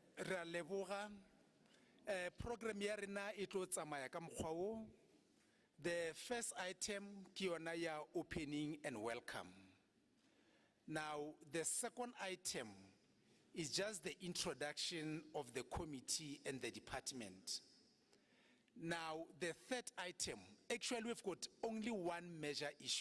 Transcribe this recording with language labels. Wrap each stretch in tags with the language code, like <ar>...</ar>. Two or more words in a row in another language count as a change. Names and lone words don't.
<nso>Ra leboga program ya rena e tlo tsamaya ka mokgwa o.</nso> <en>The first item</en> <nso>ke yona ya</nso> <en>opening and welcome. Now the second item is just the introduction of the committee and the department. Now the third item, actually we've got only one major issue.</en>